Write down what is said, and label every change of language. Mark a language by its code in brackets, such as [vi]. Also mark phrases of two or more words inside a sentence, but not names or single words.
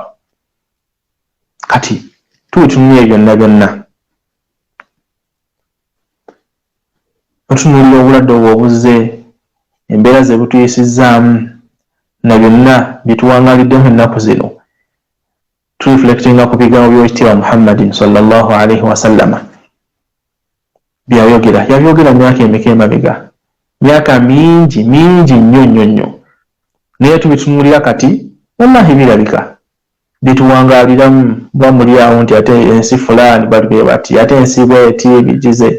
[lg] Kati tubitunulira byonna byonna, otunulira obulwadde obwo obuzze, embeera ze butuyisizzaamu, na byonna bituwangaliddemu ennaku zino. Reflectinga ku bigambo by'Ekitiibwa Muhammadin [ar] صلى الله عليه وسلم [lg] byayogera, yabyogera myaka emeka emabega, myaka mingi nnyo. Naye tubitunulira kati wallahi birabika, bituwangaliramu bwa muli awo nti ate ensi fulani bali bwe bati, ate ensi bweti bigize.